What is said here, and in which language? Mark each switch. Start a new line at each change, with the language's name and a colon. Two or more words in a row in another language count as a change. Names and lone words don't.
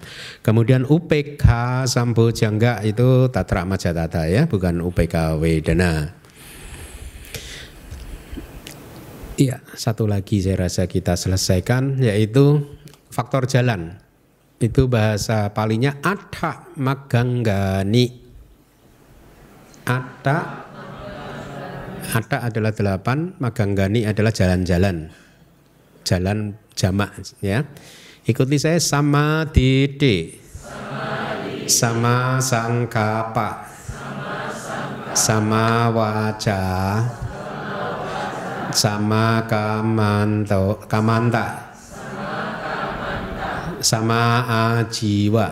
Indonesian: Kemudian
Pali: UPK sambojangga
Indonesian: itu
Pali: tatra majatata
Indonesian: ya, bukan
Pali: UPK wedana.
Indonesian: Iya, satu lagi saya rasa kita selesaikan, yaitu faktor jalan. Itu bahasa palinya
Pali: atta maganggani.
Indonesian: Atta adalah 8, maganggani adalah jalan-jalan. Jalan jamak ya. Ikuti saya,
Pali: sama didi, sama sangkapa, sama waja, sama kamanta, sama ajiwa.